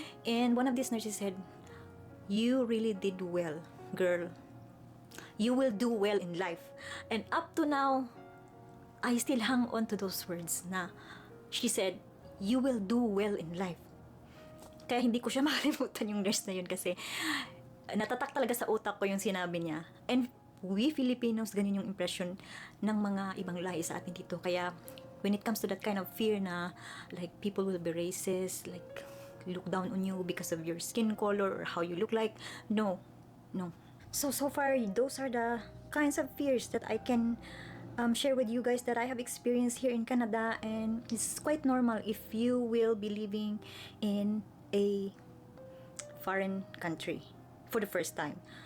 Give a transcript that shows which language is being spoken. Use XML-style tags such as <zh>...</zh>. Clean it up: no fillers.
<en>And one of these nurses said, you really did well, girl. You will do well in life. And up to now, I still hang on to those words na she said, you will do well in life.</en> <tl>Kaya hindi ko siya makalimutan yung nurse na yun, kasi natatak talaga sa utak ko yung sinabi niya.</tl> <en>And we Filipinos,</en> <tl>ganun yung impression ng mga ibang lahi sa atin dito.</tl> <en>Kaya when it comes to that kind of fear na like people will be racist, like look down on you because of your skin color or how you look like, no. So far, those are the kinds of fears that I can share with you guys that I have experienced here in Canada, and it's quite normal if you will be living in a foreign country for the first time.</en>